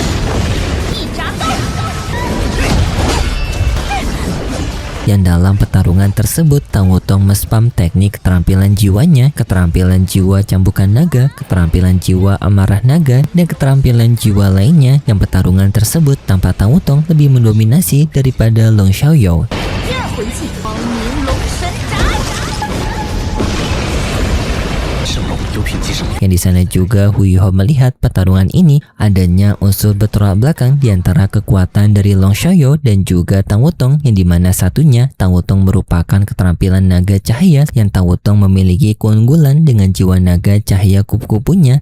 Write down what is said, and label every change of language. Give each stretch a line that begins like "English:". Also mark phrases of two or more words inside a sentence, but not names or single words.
Indonesian: Yang dalam pertarungan tersebut Tang Wutong mespam teknik keterampilan jiwanya, keterampilan jiwa cambukan naga, keterampilan jiwa amarah naga, dan keterampilan jiwa lainnya, yang pertarungan tersebut tanpa Tang Wutong lebih mendominasi daripada Long Xiaoyou.
Chinese: 第二魂技光明龙神斩。
Indonesian: Yang di sana juga Hu Yuho melihat pertarungan ini adanya unsur bertolak belakang di antara kekuatan dari Long Xiaoyou dan juga Tang Wutong, yang dimana satunya Tang Wutong merupakan keterampilan naga cahaya, yang Tang Wutong memiliki keunggulan dengan jiwa naga cahaya kupu-kupunya.